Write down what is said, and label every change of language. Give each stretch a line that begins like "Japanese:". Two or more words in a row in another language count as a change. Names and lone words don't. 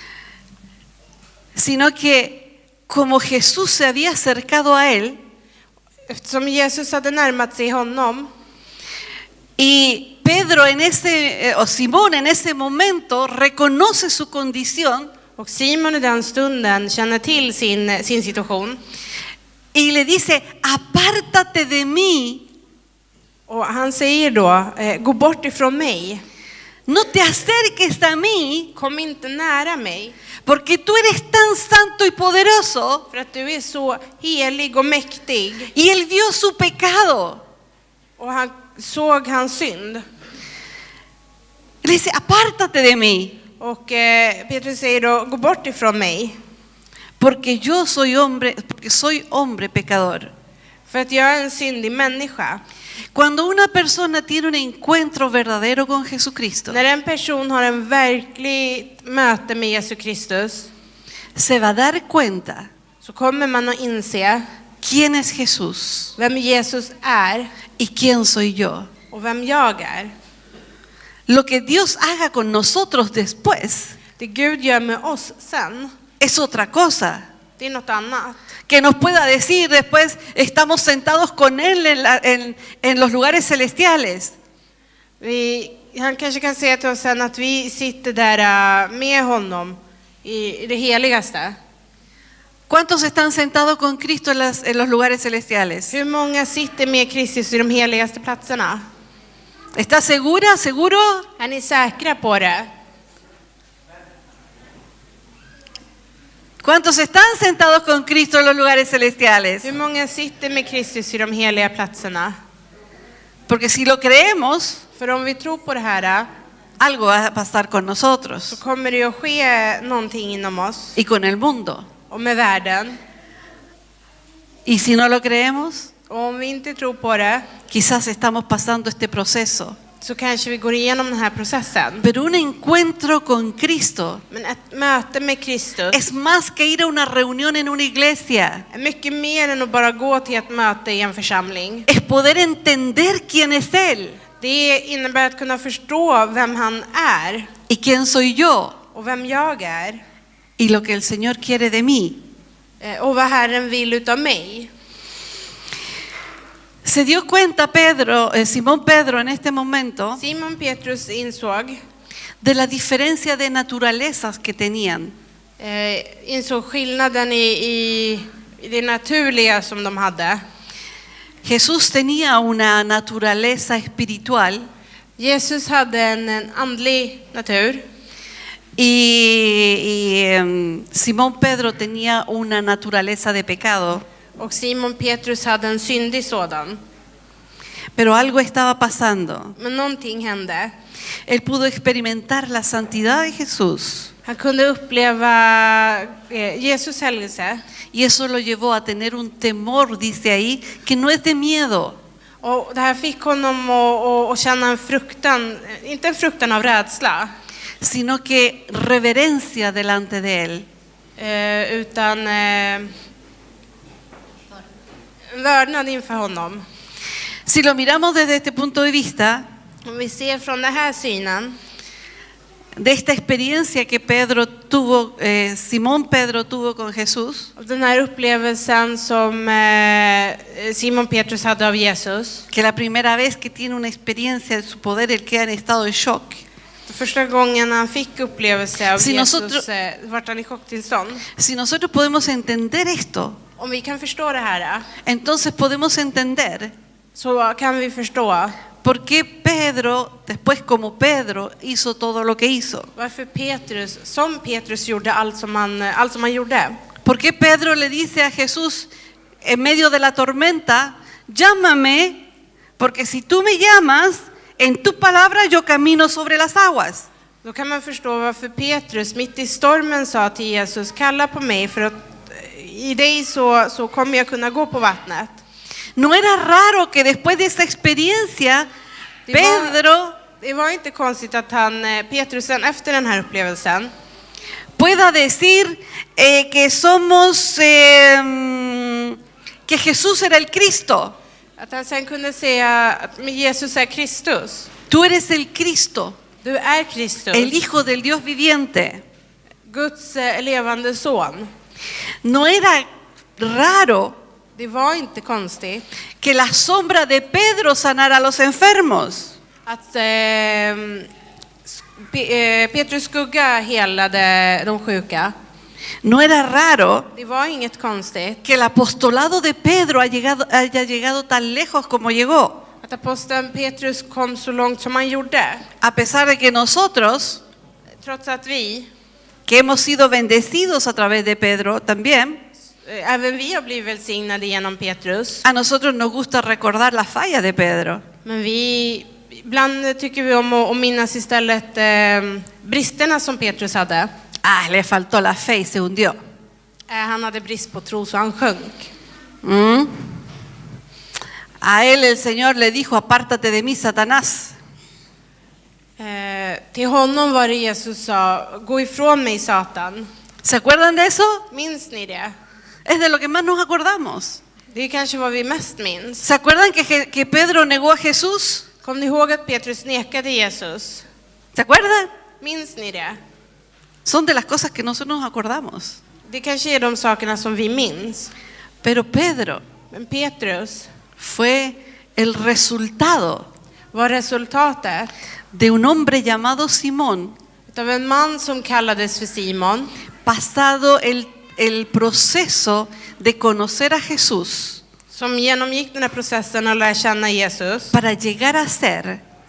Spanish: sino que como Jesús se había acercado a él,
Swedish: Eftersom Jesus hade närmat sig honom
Spanish: y Pedro o Simón en ese momento reconoce su condición
Swedish: och Simon i den stunden känner till sin situation.
Spanish: y le dice, apártate de mí,
Swedish: Och han säger då, gå bort ifrån mig.
Spanish: no te acerques a mí,
Swedish: Kom inte nära mig.
Spanish: porque tú eres tan santo y poderoso.
Swedish: För att du är så helig och mäktig.
Spanish: Y él vio su pecado.
Swedish: Och han såg hans synd.
Spanish: Le dice, apártate de mí,
Swedish: Och Petrus säger då, gå bort ifrån mig.
Spanish: porque soy hombre pecador.
Swedish: För att jag är en syndig människa.
Spanish: Cuando una persona tiene un encuentro verdadero con Jesucristo,
Swedish: När en person har en verklig möte med Jesus Kristus,
Spanish: se va a dar cuenta
Swedish: så kommer man att inse
Spanish: quién es Jesús
Swedish: vem Jesus är
Spanish: y quién soy yo.
Swedish: och vem jag är.
Spanish: Lo que Dios haga con nosotros después
Swedish: Det Gud gör med oss sen,
Spanish: es otra cosa.
Swedish: det är något annat.
Spanish: Que nos pueda decir después, estamos sentados con Él en los lugares celestiales.
Swedish: Han kanske kan säga till oss sen att vi sitter där med honom i det heligaste.
Spanish: ¿Cuántos están sentados con Cristo en los lugares celestiales?
Swedish: Hur många sitter med Kristus i de heligaste platserna?
Spanish: ¿Estás segura, seguro?
Swedish: Är ni säkra på det?
Spanish: ¿Cuántos están sentados con Cristo en los lugares celestiales?
Swedish: Hur många sitter med Kristus i de heliga platserna?
Spanish: Porque si lo creemos,
Swedish: För om vi tror på det här
Spanish: algo va a pasar con
Swedish: så
Spanish: nosotros
Swedish: kommer det att ske någonting inom oss
Spanish: y con el mundo.
Swedish: och med världen.
Spanish: Y si no lo creemos,
Swedish: Och om vi inte tror på det
Spanish: quizás estamos pasando este proceso.
Swedish: så kanske vi går igenom den här processen.
Spanish: Pero un encuentro con Cristo
Swedish: Men ett möte med Kristus
Spanish: es más que ir a una reunión en una iglesia.
Swedish: är mycket mer än att bara gå till ett möte i en församling.
Spanish: Es poder entender quién es Él
Swedish: Det innebär att kunna förstå vem han är
Spanish: y quién soy yo
Swedish: och vem jag är
Spanish: y lo que el Señor quiere de mí.
Swedish: och vad Herren vill utav mig.
Spanish: Se dio cuenta Simón Pedro en este momento
Swedish: Simon Petrus insåg
Spanish: de la diferencia de naturalezas que tenían.
Swedish: insåg skillnaden i det naturliga som de hade.
Spanish: Jesús tenía una naturaleza espiritual
Swedish: Jesus hade en andlig natur
Spanish: y Simón Pedro tenía una naturaleza de pecado.
Swedish: och Simon Petrus hade en syndig sådan.
Spanish: Pero algo estaba pasando.
Swedish: Men någonting hände.
Spanish: Él pudo experimentar la santidad de Jesús
Swedish: Han kunde uppleva Jesus helgelse.
Spanish: y eso lo llevó a tener un temor, dice ahí, que no es de miedo,
Swedish: Och det här fick honom att känna en fruktan, inte en fruktan av rädsla,
Spanish: sino que reverencia delante de Él.
Swedish: utan vördnad inför honom.
Spanish: Si lo miramos desde este punto de vista,
Swedish: Om vi ser från den här synen,
Spanish: de esta experiencia que Simón Pedro tuvo con Jesús,
Swedish: av den här upplevelsen som Simon Petrus hade av Jesus,
Spanish: que la primera vez que tiene una experiencia de su poder, él queda en estado de shock.
Swedish: första gången han fick upplevelse av
Spanish: Si Jesus nosotros-
Swedish: vart han i chocktillstånd.
Spanish: Si nosotros podemos entender esto,
Swedish: Om vi kan förstå det här
Spanish: entonces podemos entender
Swedish: så kan vi förstå
Spanish: por qué Pedro, después como Pedro, hizo todo lo que hizo.
Swedish: varför Petrus gjorde allt som han gjorde.
Spanish: ¿Por qué Pedro le dice a Jesús en medio de la tormenta, llámame, porque si tú me llamas, en tu palabra yo camino sobre las aguas?
Swedish: Då kan man förstå varför Petrus mitt i stormen sa till Jesus, kalla på mig för att i dig så kommer jag kunna gå på vattnet.
Spanish: No era raro que después de esa experiencia, Pedro
Swedish: Det var inte konstigt att Petrus sen efter den här upplevelsen
Spanish: pueda decir que que Jesús era el Cristo.
Swedish: att han sen kunde säga att Jesus är Kristus.
Spanish: Tú eres el Cristo,
Swedish: Du är Kristus,
Spanish: el Hijo del Dios viviente.
Swedish: Guds levande son.
Spanish: No era raro
Swedish: Det var inte konstigt
Spanish: que la sombra de Pedro sanara a los enfermos.
Swedish: att Petrus skugga helade de sjuka.
Spanish: No era raro
Swedish: Det var inget konstigt
Spanish: que el apostolado de Pedro haya llegado tan lejos como llegó.
Swedish: att aposteln Petrus kom så långt som han gjorde.
Spanish: A pesar de que nosotros,
Swedish: Trots att vi,
Spanish: que hemos sido bendecidos a través de Pedro también,
Swedish: även vi har blivit välsignade genom Petrus.
Spanish: a nosotros nos gusta recordar la falla de Pedro.
Swedish: Men ibland tycker vi om att minnas istället bristerna som Petrus hade.
Spanish: Le faltó la fe y se hundió.
Swedish: Han hade brist på tro så han sjönk.
Spanish: A él el Señor le dijo, apártate de mí, Satanás.
Swedish: Till honom var det Jesus sa, gå ifrån mig Satan.
Spanish: ¿Se acuerdan de eso?
Swedish: Minns ni det?
Spanish: Es de lo que más nos acordamos.
Swedish: Det är kanske vad vi mest minns.
Spanish: ¿Se acuerdan que Pedro negó a Jesús?
Swedish: Kom ni ihåg att Petrus nekade Jesus?
Spanish: ¿Se acuerdan?
Swedish: Minns ni det?
Spanish: Son de las cosas que nosotros nos acordamos.
Swedish: Det kanske är de sakerna som vi minns.
Spanish: Pero Pedro
Swedish: Men Petrus
Spanish: fue el resultado
Swedish: var resultatet
Spanish: de un hombre llamado Simón,
Swedish: av en man som kallades för Simon,
Spanish: pasado el proceso de conocer a Jesús
Swedish: som genomgick den här processen att lära känna Jesus
Spanish: para llegar a ser